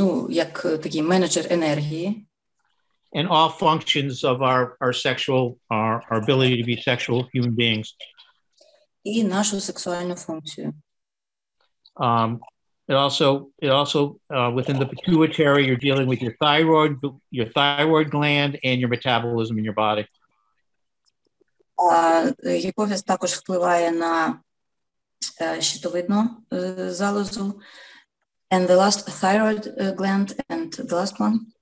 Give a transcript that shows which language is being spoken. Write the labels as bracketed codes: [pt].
[uk] Як такий менеджер енергії. [en] And all functions of our ability to be sexual human beings. [uk] І нашу сексуальну функцію. [en] It also within the pituitary, you're dealing with your thyroid gland and your metabolism in your body. [uk] Гіпофіз також впливає на щитовидну залозу. [en] And the last thyroid gland and the last one.